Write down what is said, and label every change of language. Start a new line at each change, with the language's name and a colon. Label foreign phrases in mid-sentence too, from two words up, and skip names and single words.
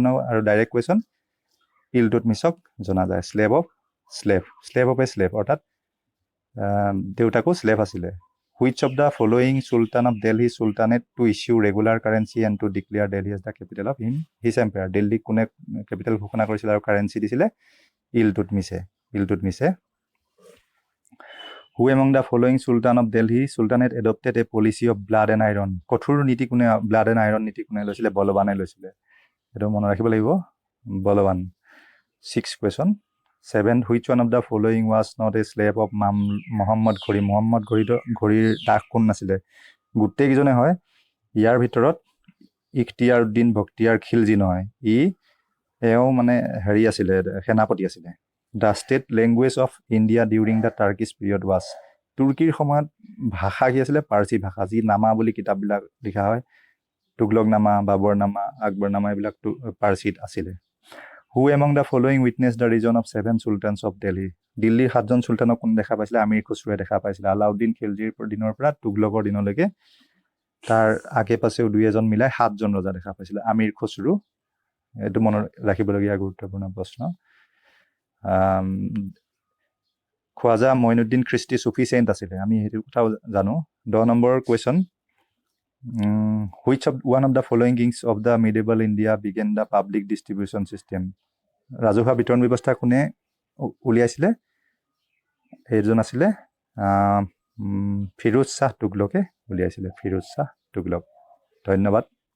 English: আৰু direct question
Assamese: ইলতুৎমিছক জনা যায়
English: slave of a slave
Assamese: অৰ্থাৎ দেউতাকো শ্লেভ আছিলে
English: which of the following Sultan of Delhi Sultanate to issue regular currency and to declare Delhi as the capital of his empire
Assamese: দিল্লীক কোনে কেপিটেল ঘোষণা কৰিছিলে আৰু কাৰেঞ্চি দিছিলে ইলটুটমিছে
English: Who among the following Sultan of Delhi Sultanate adopted a policy of blood and iron?
Assamese: কঠোৰ নীতি কোনে
English: blood and iron
Assamese: নীতি কোনে লৈছিলে বলৱানে লৈছিলে এটো মনত ৰাখিব লাগিব বলৱান
English: 6th question 7th which one of the following was not a slave of Muhammad Ghori
Assamese: ঘড়ীৰ দাস কোন নাছিলে গুটেই কিজনে হয় ইয়াৰ ভিতৰত ইখতিয়াৰ উদ্দিন বখতিয়াৰ খিলজি নহয় এও মানে হেৰি আছিলে সেনাপতি আছিলে
English: The state language of India during the Turkish period was
Assamese: তুৰ্কীৰ সময়ত ভাষা কি আছিলে পাৰ্চী ভাষা যি নামা বুলি কিতাপবিলাক লিখা হয় তুগলক নামা বাবৰ নামা আকবৰ নামা এইবিলাক পাৰ্চীত আছিলে
English: Who among the following witnessed the region of 7 sultans of Delhi
Assamese: দিল্লীৰ 7জন সুলতানক কোন দেখা পাইছিলে আমিৰ খুছৰুৱে দেখা পাইছিলে আলাউদ্দিন খিলজিৰ দিনৰ পৰা তুগলকৰ দিনলৈকে তাৰ আগে পাছেও দুই এজন মিলাই 7জন ৰজা দেখা পাইছিলে আমিৰ খুছৰু এটো মনত ৰাখিবলগীয়া গুৰুত্বপূৰ্ণ প্ৰশ্ন খোৱাজা মইনুদ্দিন খ্ৰীষ্টি সুফি চেইণ্ট আছিলে আমি হেতু কথা জানো 10 নম্বৰ কোৱেশ্চন
English: which of one of the following kings of the medieval India began the public distribution system
Assamese: ৰাজহুৱা বিতৰণ ব্যৱস্থা কোনে উলিয়াইছিলে এইজন আছিলে ফিৰোজ শাহ তুগলকে উলিয়াইছিলে ফিৰোজ শাহ তুগলক ধন্যবাদ